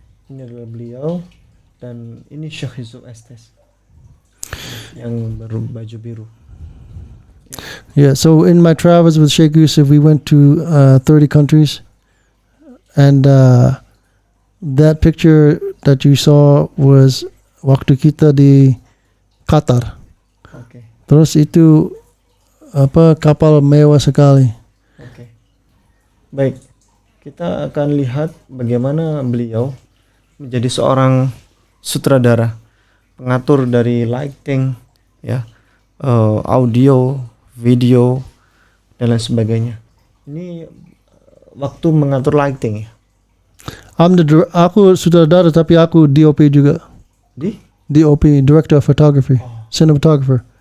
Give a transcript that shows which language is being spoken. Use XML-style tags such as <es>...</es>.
<id>Ini adalah beliau, dan ini Syekh Yusuf Estes yang berbaju biru.</id> <en>Yeah, so in my travels with Sheikh Yusuf, we went to 30 countries, and that picture that you saw was</en> <id>waktu kita di Qatar. Oke. Terus itu kapal mewah sekali. Oke. Baik. Kita akan lihat bagaimana beliau menjadi seorang sutradara, pengatur dari lighting, ya, audio, video, dan lain sebagainya. Ini waktu mengatur lighting, ya. Aku sutradara tapi aku DOP juga.</id> <en>DOP, Director of Photography, Cinematographer.</en>